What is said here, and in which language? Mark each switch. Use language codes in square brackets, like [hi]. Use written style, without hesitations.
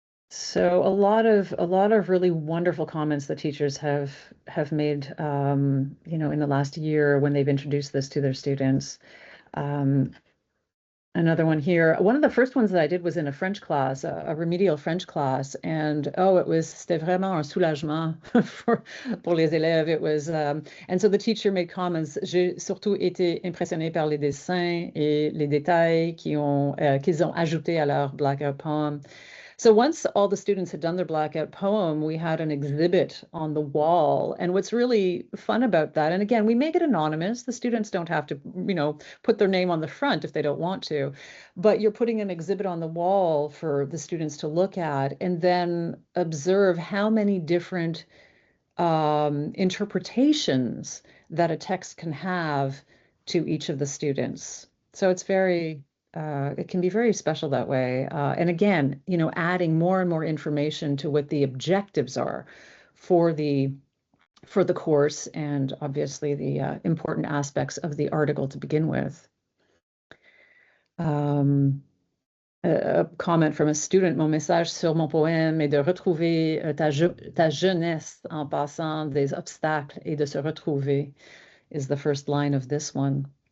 [en] So a lot of really wonderful comments that teachers have made, in the last year when they've introduced this to their students. Another one here. One of the first ones that I did was in a French class, a remedial French class, and [fr] c'était vraiment un soulagement pour les élèves. [en] It was, and so the teacher made comments. [fr] J'ai surtout été impressionnée par les dessins et les détails qu'ils ont ajoutés à leur blackout poem. [en] So once all the students had done their blackout poem, we had an exhibit on the wall. And what's really fun about that, and again, we make it anonymous. The students don't have to, put their name on the front if they don't want to, but you're putting an exhibit on the wall for the students to look at and then observe how many different interpretations that a text can have to each of the students. So it's very, it can be very special that way. And again, adding more and more information to what the objectives are for the course, and obviously the important aspects of the article to begin with. A comment from a student, [fr] mon message sur mon poème est de retrouver ta jeunesse en passant des obstacles et de se retrouver, [en] is the first line of this one.